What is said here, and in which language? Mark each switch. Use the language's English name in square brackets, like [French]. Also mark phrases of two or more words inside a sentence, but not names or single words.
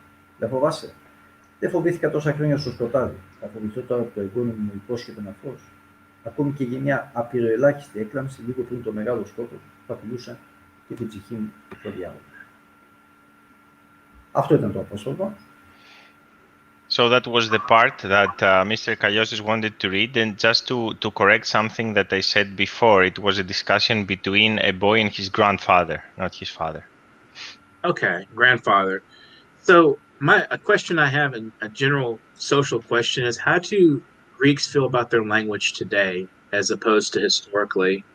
[Greek] Δεν φοβάσαι? Δεν φοβήθηκα τόσα χρόνια στο σκοτάδι. Θα φοβηθώ τώρα που το εγγόνι μου υπόσχεται ένα φως? Ακόμη και για μια απειροελάχιστη έκλαμψη λίγο πριν το μεγάλο σκότος θα πουλούσα και την ψυχή μου στο διάλογο. Αυτό ήταν το απόσπασμα. [English] So that was the part that Mr. Kaliosis wanted to read, and just to correct something that I said before, it was a discussion between a boy and his grandfather, not his father. Okay, grandfather. So a question I have, and a general social question, is how do Greeks feel about their language today as opposed to historically?